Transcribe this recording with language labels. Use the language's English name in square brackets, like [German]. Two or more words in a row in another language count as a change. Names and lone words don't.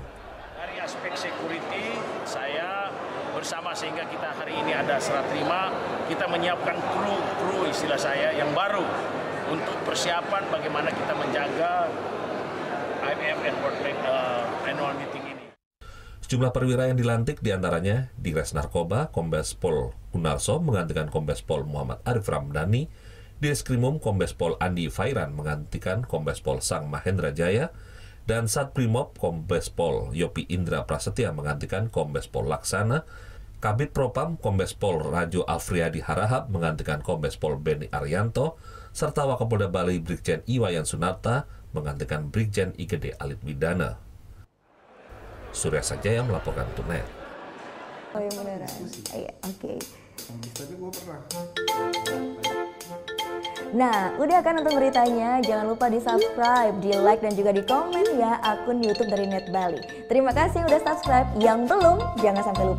[Indonesian] Dari aspek security, saya bersama sehingga kita hari ini ada serah terima, kita menyiapkan kru istilah saya yang baru untuk persiapan bagaimana kita menjaga IMF and World Bank [English] annual meeting [Indonesian] ini. Sejumlah perwira yang dilantik diantaranya Digres Narkoba, Kombes Pol Gunarso menggantikan Kombes Pol Muhammad Arif Ramdhani, Direskrimum Kombes Pol Andi Fairan menggantikan Kombes Pol Sang Mahendra Jaya, dan Satbrimob Kombes Pol Yopi Indra Prasetya menggantikan Kombes Pol Laksana, Kabid Propam Kombes Pol Rajo Afriadi Harahap menggantikan Kombes Pol Beni Arianto, serta Wakapolda Bali Brigjen Iwayan Sunarta menggantikan Brigjen IGD Alit Widana. Surya Sanjaya melaporkan untuk NET. Oh yang beneran? Iya, oke. Tapi gue pernah. Nah, udah kan untuk beritanya? Jangan lupa di-subscribe, di-like, dan juga di-komen ya akun YouTube dari Net Bali. Terima kasih udah subscribe. Yang belum, jangan sampai lupa.